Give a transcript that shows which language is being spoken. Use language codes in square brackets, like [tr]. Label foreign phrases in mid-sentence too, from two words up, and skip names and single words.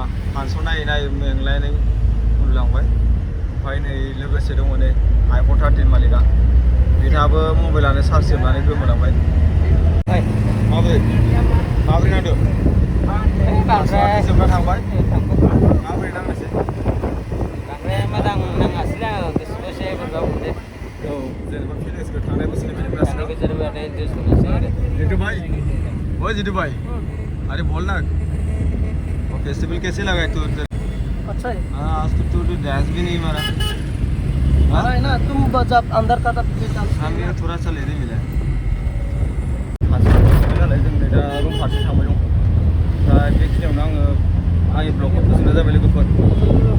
[brx] फांसन नायै नायै मेंलायनाय उन्दुलांबाय ओमफ्राय नै लोगोसे दङ नै आइफन 13 मालिकआ बिथाङाबो मबाइलानो चार्ज जोबनानै गोमोलांबाय माबोरै नांदों जोबना थांबाय माबोरै नांनोसै मोजां नाङासैलै आङो गोसोखौ एसे बोरैबा मोनदों औ जेनेबा फिलिंसखौ थांनाय बोसोरनिफ्रायनो थांनाय बोसोरनिफ्राय इन्ट्रेस्ट मोनासै आरो [hi] जीतू भाई ओ जीतू भाई अरे बोल ना वो फेस्टिवल कैसे लगा तू अच्छा है हाँ आज तो तू डांस भी नहीं मारा मारा है ना तुम जब अंदर था तब हमें थोड़ा सा लेने मिला [brx] नालाय जों नै दा रुम फारसे थांबाय दं दा बेखिनियावनो आङो आंनि ब्लगखौ फोजोबनाय जाबाय लोगोफोर